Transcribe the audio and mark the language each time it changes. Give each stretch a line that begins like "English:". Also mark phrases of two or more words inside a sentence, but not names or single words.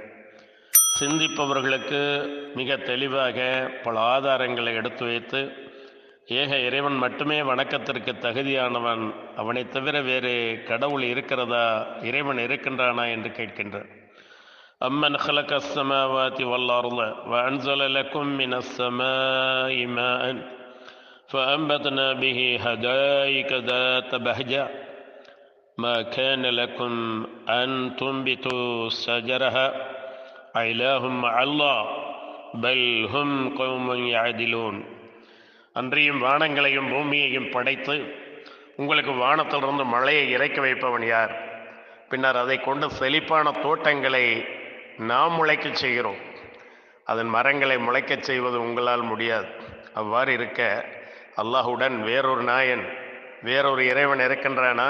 Tamil: சிந்திப்பவர்களுக்கு மிக தெளிவாக பல ஆதாரங்களை எடுத்து வைத்து, ஏக இறைவன் மட்டுமே வணக்கத்திற்கு தகுதியானவன், அவனை தவிர வேறு கடவுள் இருக்கிறதா, இறைவன் இருக்கின்றானா என்று கேட்கின்றான்.
Arabic: அம்மன் خلق السماوات والأرض وأنزل لكم من السماء ماء فأنبتنا به حدائق ذات بهجة ما كان لكم أن تنبتوا شجرها أإله مع الله بل هم قوم يعدلون.
Tamil: அன்றியும் வானங்களையும் பூமியையும் படைத்து உங்களுக்கு வானத்திலிருந்து மழையை இறக்கி வைப்பவன் யார்? பின்னர் அதை கொண்டு செழிப்பான தோட்டங்களை நாம் முளைக்கச் செய்கிறோம். அதன் மரங்களை முளைக்கச் செய்வது உங்களால் முடியாது. அவ்வாறு இருக்க அல்லாஹுடன் வேறொரு நாயன், வேறொரு இறைவன் இருக்கின்றானா?